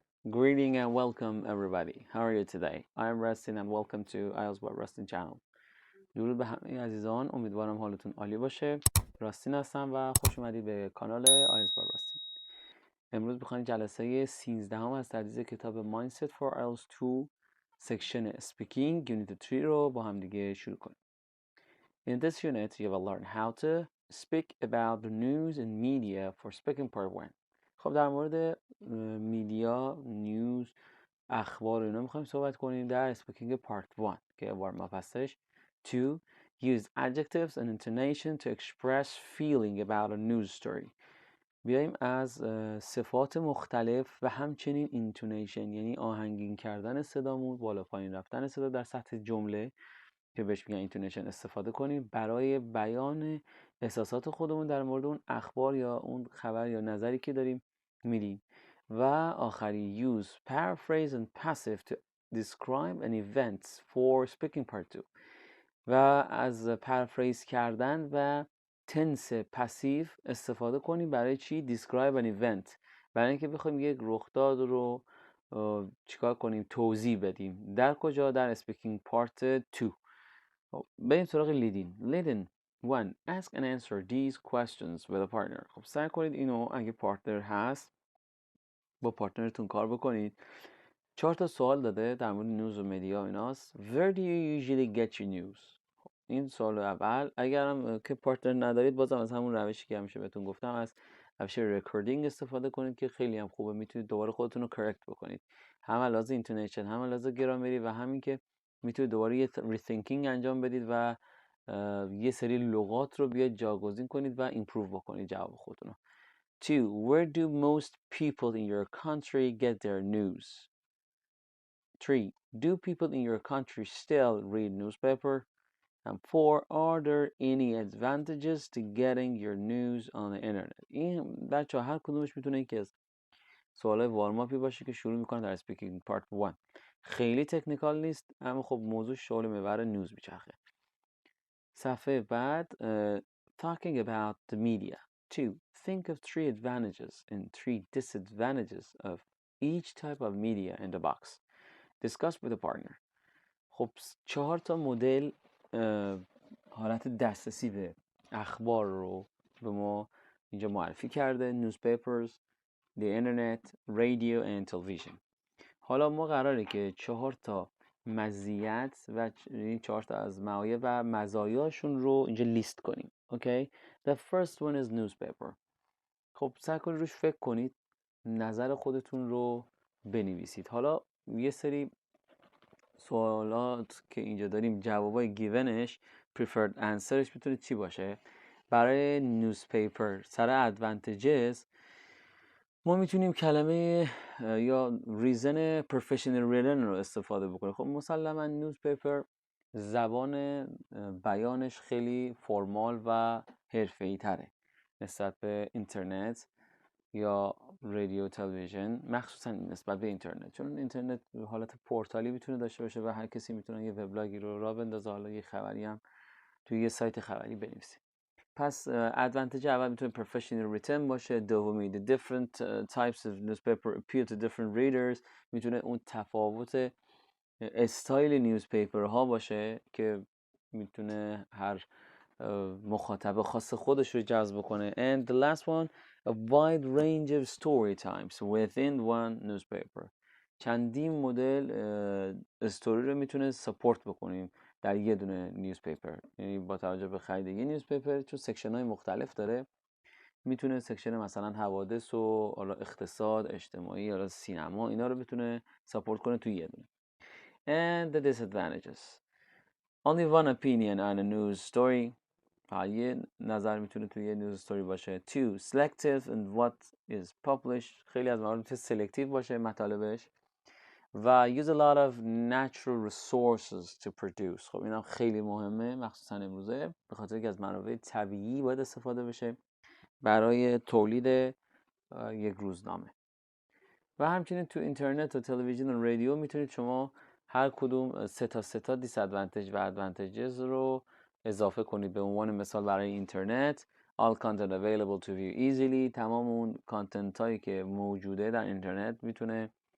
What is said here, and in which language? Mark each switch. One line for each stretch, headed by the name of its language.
English: Greeting and welcome everybody. How are you today? I'm Rustin and welcome to IELTS by Rustin channel.
Persian: درود به همه عزیزان. امیدوارم حالتون عالی باشه. راستین هستم و خوش اومدید به کانال IELTS by راستین. امروز بخوایم جلسه 13 از تدریس کتاب Mindset for IELTS 2 سکشن اسپیکینگ یونیت 3 رو با هم دیگه شروع کنیم.
English: In this unit you will learn how to speak about the news and media for speaking part 1.
Persian: خب در مورد میدیا، نیوز، اخبار اینا میخوایم صحبت کنیم در اسپیکینگ پارت 1 که وارم اپ هستش.
English: 2. Use adjectives and intonation to express feeling about a news story.
Persian: بیایم از صفات مختلف و همچنین اینتونیشن یعنی آهنگین کردن صدامون، بالا پایین رفتن صدا در سطح جمله که بهش میگن اینتونیشن استفاده کنیم برای بیان احساسات خودمون در مورد اون اخبار یا اون خبر یا نظری که داریم میدیم. و آخری
English: use paraphrase and passive to describe an event for speaking part 2
Persian: و از پرافریز کردن و تنس پسیو استفاده کنیم برای چی؟
English: describe an event،
Persian: برای اینکه بخوایم یک رخداد رو چیکار کنیم؟ توضیح بدیم. در کجا؟ در اسپیکینگ پارت 2. بریم سراغ لیدین. لیدین 1.
English: Ask and answer these questions with a partner.
Persian: خب سعی کنید اینو اگه پارتنر هست با پارتنرتون کار بکنید. 4 تا سوال داده در مورد نیوز و مدیا ایناست.
English: Where do you usually get your news؟
Persian: خب این سوال اول. اگرم که پارتنر ندارید بازم از همون روشی که همیشه بهتون گفتم از روش رکوردینگ استفاده کنید که خیلی هم خوبه، میتونید دوباره خودتون رو کرکت بکنید، هم لحاظ اینتونیشن هم لحاظ گرامری و همین که میتونید دوباره یه ریثینکینگ انجام بدید و یه سری لغات رو بیاید جاگزین کنید و ایمپروو بکنید جواب خودتون رو.
English: 2. Where do most people in your country get their news؟ 3. Do people in your country still read newspaper؟ And 4. Are there any advantages to getting your news on the internet؟
Persian: این بچه هر کدومش میتونه یکی از سوالای وارماپی باشه که شروع میکنه در اسپیکینگ پارت 1. خیلی تکنیکال نیست اما خب موضوع شغل محور نیوز میچرخه. صفحه بعد
English: talking about the media. 2. Think of 3 advantages and 3 disadvantages of each type of media in the box. Discuss with a partner.
Persian: خب 4 تا مدل حالت دسترسی به اخبار رو به ما اینجا معرفی کرده.
English: newspapers, the internet, radio and television.
Persian: حالا ما قراره که 4 تا مزیت و این 4 تا از معایب و مزایاشون رو اینجا لیست کنیم.
English: Okay? The first one is newspaper.
Persian: خب سعی کنید روش فکر کنید، نظر خودتون رو بنویسید. حالا یه سری سوالات که اینجا داریم جوابای گیونش
English: preferred answer
Persian: ش میتونه چی باشه؟ برای newspaper سر advantages ما میتونیم کلمه یا
English: reason professional written
Persian: رو استفاده بکنیم. خب مسلما newspaper زبان بیانش خیلی فرمال و حرفه‌ای تره نسبت به اینترنت یا رادیو تلویزیون، مخصوصا نسبت به اینترنت، چون اینترنت حالت پورتالی میتونه داشته باشه و هر کسی میتونه یه وبلاگی رو راه بندازه، حالا یه خبری هم توی یه سایت خبری بنویسه. پس ادوانتج اول میتونه
English: professional written
Persian: باشه. دومی
English: the different types of newspaper appeal to different readers،
Persian: میتونه اون تفاوت استایل نیوزپیپر ها باشه که میتونه هر مخاطب خاص خودش رو جذب کنه.
English: and the last one a wide range of story types within one newspaper.
Persian: چندین مدل استوری رو میتونه سپورت بکنیم در یه دونه نیوزپیپر، یعنی با توجه به خرید یه نیوزپیپر چون سکشن های مختلف داره میتونه سکشن مثلا حوادث و اقتصاد اجتماعی یا سینما اینا رو بتونه سپورت کنه توی یه دونه.
English: and the disadvantages only one opinion on a news story.
Persian: یه نظر میتونه توی یه نیوز استوری باشه.
English: 2. Selective in what is published.
Persian: خیلی از موارد میتونه سلکتیو باشه مطالبش.
English: و use a lot of natural resources to produce.
Persian: خب این هم خیلی مهمه مخصوصا امروزه به خاطر که از منابع طبیعی باید استفاده بشه برای تولید یک روزنامه. و همچنین تو اینترنت و تلویزیون و رادیو میتونید شما هر کدوم سه تا دیسادوانتج و ادوانتجز رو اضافه کنید. به عنوان مثال برای اینترنت
English: all content available to view easily،
Persian: تمام اون کانتنت هایی که موجوده در اینترنت میتونه